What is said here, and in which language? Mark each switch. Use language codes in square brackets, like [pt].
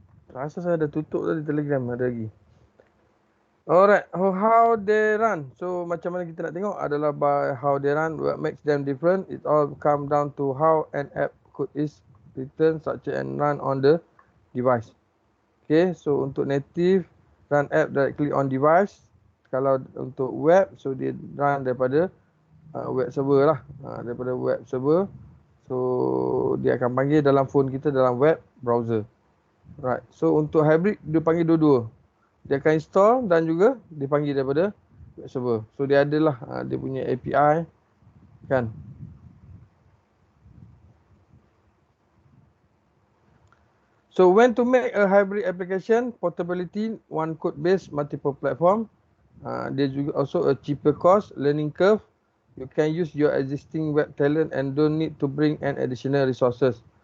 [ms] Rasa saya dah tutup tadi Telegram, ada lagi. [en] Alright, how they run. So [ms] macam mana kita nak tengok adalah [en] by how they run, what makes them different. It all come down to how an app code is written, structured and run on the device. Okay, so untuk native, run app directly on device. [ms] Kalau untuk web, so dia run daripada web server lah. Daripada web server. So dia akan panggil dalam phone kita dalam web browser. Right. So untuk hybrid dia panggil dua-dua. Dia akan install dan juga dipanggil daripada web server. So dia adalah dia punya API kan. [en] So when to make a hybrid application, portability, one code base, multiple platform. [ms] Dia juga [en] also a cheaper cost, learning curve. You can use your existing web talent and don't need to bring an additional resources.